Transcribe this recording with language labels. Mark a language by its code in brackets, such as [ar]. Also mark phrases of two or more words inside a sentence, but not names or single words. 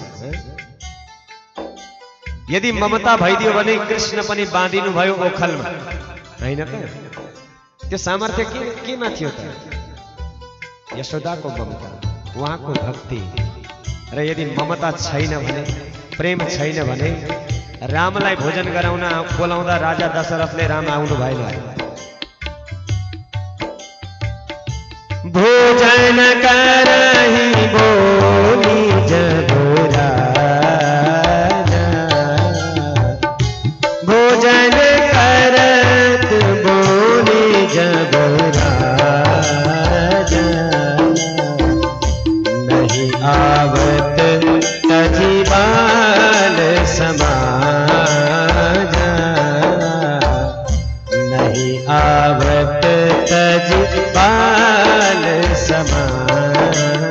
[ne] यदि ममता भइदियो भने कृष्ण पनि बाँधिनु भयो ओखलमा, हैन त? त्यो सामर्थ्य केमा थियो त? यशोदाको ममता, उहाँको भक्ति। र यदि ममता छैन भने, प्रेम छैन भने रामलाई भोजन गराउन बोलाउँदा राजा दशरथले राम आउनु भएन। [awa] भोजन करहि बोली जब राजा, भोजन करत बोली जब राजा, नहीं आवत तजी बाल समाजा, नहीं आवत तजी बाल समाजा।